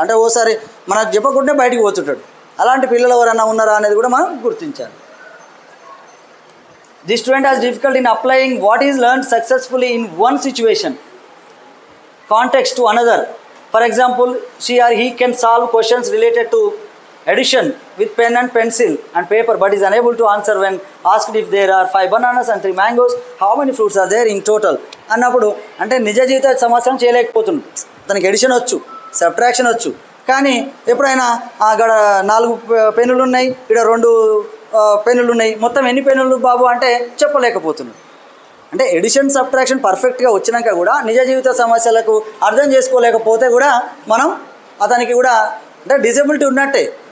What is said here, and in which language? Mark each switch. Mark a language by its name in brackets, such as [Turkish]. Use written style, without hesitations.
[Telugu] అంటే ఓసారి మనకు చెప్పకుండా బయటికి పోతుంటాడు, అలాంటి పిల్లలు ఎవరన్నా ఉన్నారా అనేది కూడా మనం గుర్తించాలి. [English] The student has difficulty in applying what is learned successfully in one situation context to another. For example, she or he can solve questions related to addition with pen and pencil and paper, but is unable to answer when asked if there are 5 bananas and 3 mangoes, how many fruits are there in total. [Telugu] అన్నప్పుడు అంటే నిజ జీవిత సమస్యను చేయలేకపోతుంది. తనకి edition వచ్చు, subtraction వచ్చు, కానీ ఎప్పుడైనా అక్కడ 4 పెన్నులు ఉన్నాయి, ఇక్కడ 2 పెన్నులు ఉన్నాయి, మొత్తం ఎన్ని పెన్నులు బాబు అంటే చెప్పలేకపోతున్నాడు. అంటే ఎడిషన్ సబ్ట్రాక్షన్ పర్ఫెక్ట్గా వచ్చినాక కూడా నిజ జీవిత సమస్యలకు అర్థం చేసుకోలేకపోతే కూడా మనం అతనికి కూడా అంటే డిజబిలిటీ ఉన్నట్టే.